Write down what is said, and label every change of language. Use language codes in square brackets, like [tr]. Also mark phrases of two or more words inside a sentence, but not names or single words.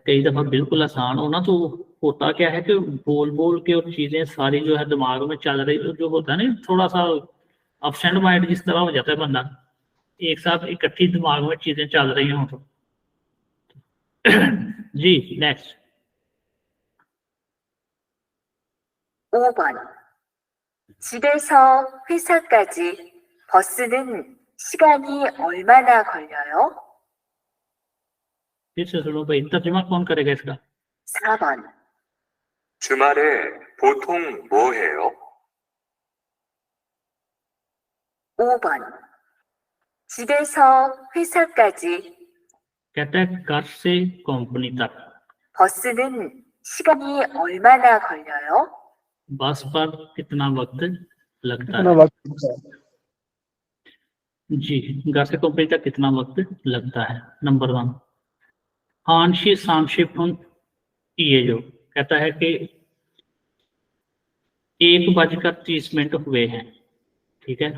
[hi] कई दफा बिल्कुल आसान होना तो होता क्या है कि बोल बोल के और चीजें सारी जो है दिमाग में चल रही, तो जो होता है ना थोड़ा सा [en] absent mind [hi] जिस तरह हो जाता है बंदा, एक साथ इकट्ठी दिमाग में चीजें चल रही हों तो जी। नेक्स्ट [ko] 5번, 집에서 회사까지 버스는 시간이 얼마나 걸려요? [hi] फिर से सुनो भाई, तर्जुमा कौन करेगा इसका? [ko] 4번, 주말에 보통 뭐 해요? 5번. 집에서 회사까지 [hi] कहता है घर से कंपनी तक। [ko] 버스는 시간이 얼마나 걸려요? [hi] बस पर कितना वक्त लगता कितना है? वक्त है? जी, घर से कंपनी तक कितना वक्त लगता है? नंबर 1 [ko] 한시 삼십분, [hi] ये जो कहता है कि 1:30 हुए हैं, ठीक है।